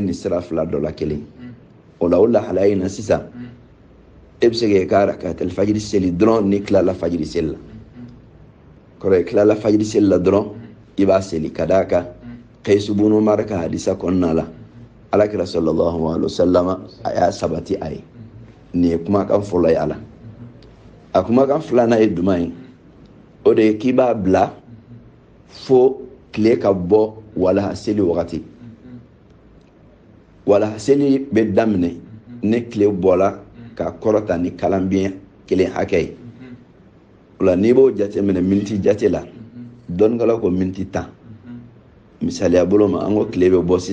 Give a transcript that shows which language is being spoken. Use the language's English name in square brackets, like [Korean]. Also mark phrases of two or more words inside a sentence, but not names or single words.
[Bambara] ni sira fila dɔ la kelen o la o lahalaya in na sisan e bɛ se k'i ka rakatul fajiri seli dɔrɔn n'i tilala fajiri seli la kɔrɔ i tilala fajiri seli la dɔrɔn i b'a seli ka d'a kan Qais ibn Umar ka hadisa kɔnɔna la alakira [Arabic] صلى الله عليه وسلم [Bambara] a y'a sabati a ye nin ye kumakan fɔlɔ ye a la a kumakan filanan ye jumɛn ye o de ye k'i b'a bila fo tile ka bɔ walaha seli wagati walaha seli bɛ daminɛ ne tile bɔla ka kɔrɔta ni kalanbiɲɛ kelen hakɛ ye o la n'i b'o jateminɛ miniti jate la dɔnnikɛlaw ko miniti 10 misaliya bolo ma an ko tile bɛ bɔ